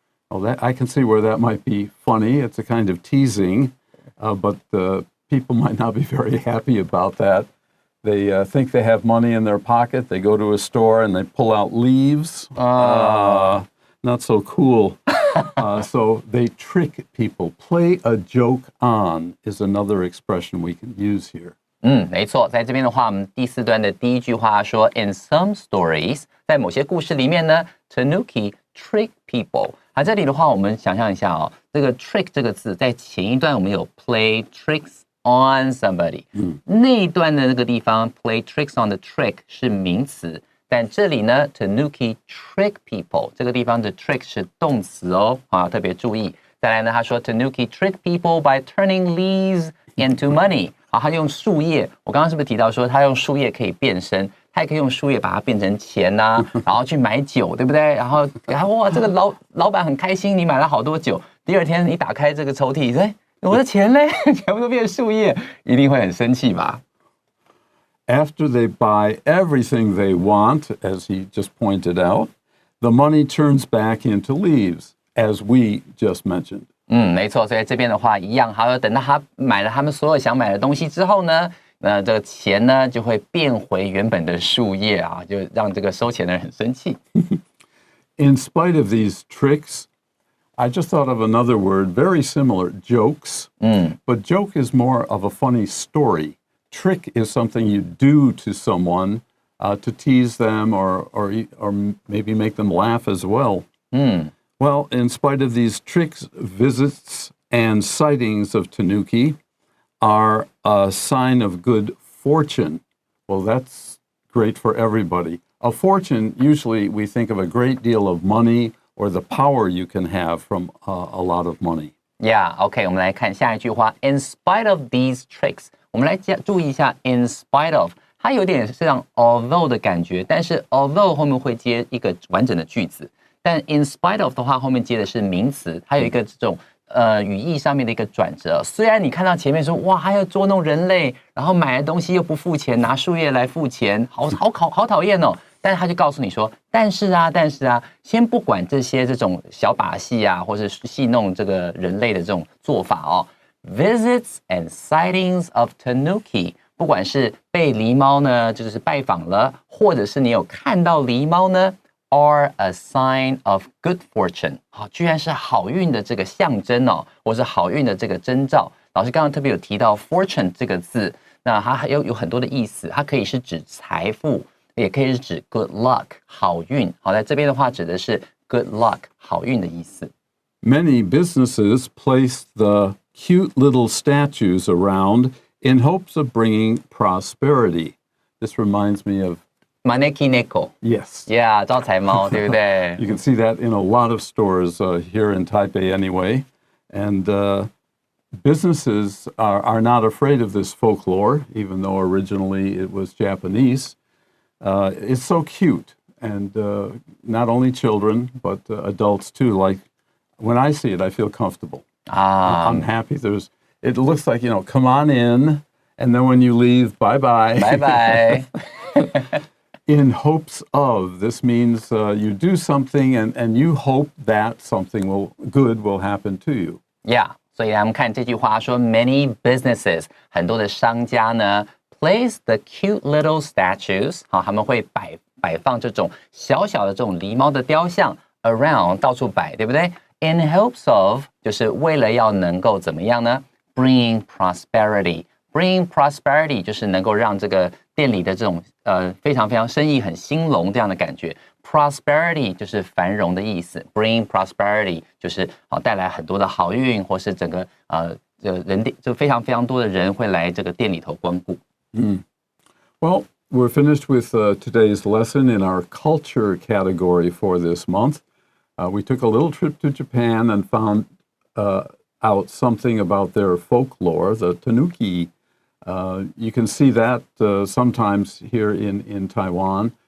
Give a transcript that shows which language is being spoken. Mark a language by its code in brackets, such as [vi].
[en] Well, I can see where that might be funny. It's a kind of teasing, but people might not be very happy about that. They think they have money in their pocket. They go to a store and they pull out leaves. Not so cool. So they trick people. Play a joke on is another expression we can use here. [zh] 没错，在这边的话，我们第4段的第一句话说 ， [en] In some stories， [zh] 在某些故事里面呢 ， [en] Tanuki trick people。 [zh] 这里的话，我们想象一下哦，这个 trick 这个字，在前一段我们有 [en] play tricks on somebody， [zh] 那一段的那个地方 [en] play tricks on [zh] 的 trick 是名词。但这里呢 ， [en] Tanuki trick people [zh] 这个地方的 trick 是动词哦，特别注意。再来呢，他说 [en] Tanuki trick people by turning leaves into money。 [zh] 他用树叶，我刚刚是不是提到说他用树叶可以变身？他也可以用树叶把它变成钱呐，然后去买酒，对不对？然后哇，这个老板很开心，你买了好多酒。第二天你打开这个抽屉，我的钱嘞，全部都变树叶，一定会很生气吧？ [en] After they buy everything they want, as he just pointed out, the money turns back into leaves, as we just mentioned. [zh] 没错，所以这边的话一样，还有等到他买了他们所有想买的东西之后呢，这个钱呢就会变回原本的树叶啊，就让这个收钱的人很生气。 [en] In spite of these tricks, I just thought of another word, very similar, jokes. But joke is more of a funny story. Trick is something you do to someone to tease them or maybe make them laugh as well. Well, in spite of these tricks, visits and sightings of Tanuki are a sign of good fortune. Well, that's great for everybody. A fortune, usually we think of a great deal of money or the power you can have from a lot of money. Yeah, OK, [zh] 我们来看下一句话。 [en] In spite of these tricks， [zh] 我们来注意一下 [en] in spite of， [zh] 它有点像 although 的感觉，但是 although 后面会接一个完整的句子。但 [en] in spite of [zh] 的话，后面接的是名词，它有一个这种语义上面的一个转折。虽然你看到前面说哇，还要捉弄人类，然后买的东西又不付钱，拿树叶来付钱，好讨厌哦。但是他就告诉你说，但是啊，先不管这种小把戏啊，或是戏弄这个人类的这种做法哦。 [en] Visits and sightings of Tanuki， [zh] 不管是被狸猫呢，就是拜访了，或者是你有看到狸猫呢 ， [en] are a sign of good fortune。 [zh] 好，居然是好运的这个象征哦，或是好运的这个征兆。老师刚刚特别有提到 fortune 这个字，那它还有很多的意思，它可以是指财富，也可以是指 [en] good luck [zh] 好运。好，在这边的话指的是 [en] good luck [zh] 好运的意思。 [en] Many businesses place the cute little statues around in hopes of bringing prosperity. This reminds me of [ja] Maneki neko. [en] Yes. Yeah, [zh] 招财猫，对不对？ [en] You can see that in a lot of stores here in Taipei anyway. And businesses are not afraid of this folklore, even though originally it was Japanese. It's so cute. And not only children, but adults too. Like when I see it, I feel comfortable. I'm happy. It looks like, come on in. And then when you leave, bye-bye. Bye-bye. In hopes of, this means you do something and you hope that something good will happen to you. Yeah. [zh] 所以我们看这句话说 [en] many businesses [zh] 很多的商家呢 [en] place the cute little statues [zh] 好，他们会摆放这种小小的这种狸猫的雕像 [en] around [zh] 到处摆，对不对？ [en] In hopes of [zh] 就是为了要能够怎么样呢 [en] bring prosperity。 Bring prosperity [zh] 就是能够让这个店里的这种非常非常生意很兴隆这样的感觉。 Prosperity 就是繁荣的意思 ， [en] Bring prosperity [zh] 就是带来很多的好运，或是整个就非常非常多的人会来这个店里头光顾。 [en] Well, we're finished with today's lesson in our culture category for this month. We took a little trip to Japan and found out something about their folklore, the Tanuki. You can see that sometimes here in Taiwan.